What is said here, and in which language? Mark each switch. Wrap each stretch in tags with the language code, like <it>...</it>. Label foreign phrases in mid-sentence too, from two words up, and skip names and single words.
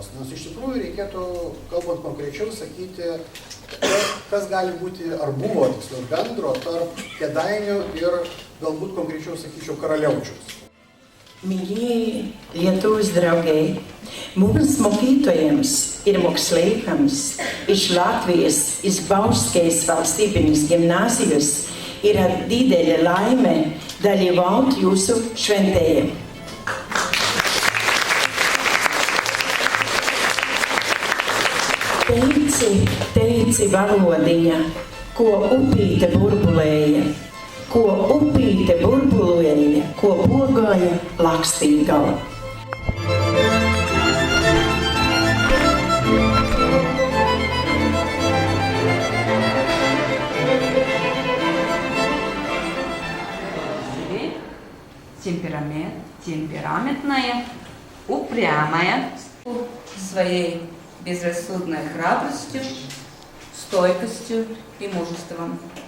<lt>Nes iš tikrųjų reikėtų, kalbant konkrečiau, sakyti, kas gali būti, ar buvo tiksliau bendro tarp Kėdainių ir galbūt konkrečiau sakyčiau Karaliaučiaus. Mėgėjai, lietuvos draugai, mums mokytojams ir moksleiviams iš Latvijas, iš Bauskės valstybinės gimnazijos ir didelė laime dalyvaut jūsu šventėje.</lt> <lv>Teici valodiņa, ko upīte burbulēja, ko pogāja Lakstīgala.</lv> <ru>Темпераментная, упрямая, своей безрассудной храбростью, стойкостью и мужеством.</ru>